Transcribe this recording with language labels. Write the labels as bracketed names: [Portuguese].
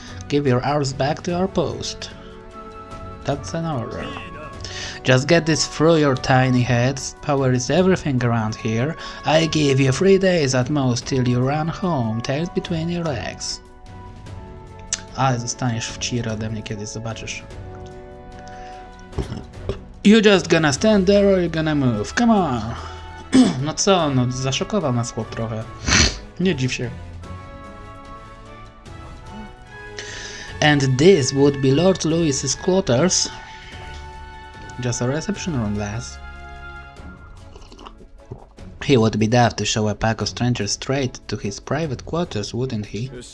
[English] Give your arms back to our post. That's an order. Just get this through your tiny heads. Power is everything around here. I give you 3 days at most till you run home, tails between your legs. [Polish] Ale zostaniesz w ciry ode mnie kiedyś, zobaczysz. [English] You just gonna stand there or you gonna move? Come on! [Polish] No co, no zaszokował nas chłop trochę. Nie dziw się. [English] And this would be Lord Louis's quarters. Just a reception room, lass. He would be daft to show a pack of strangers straight to his private quarters, wouldn't he?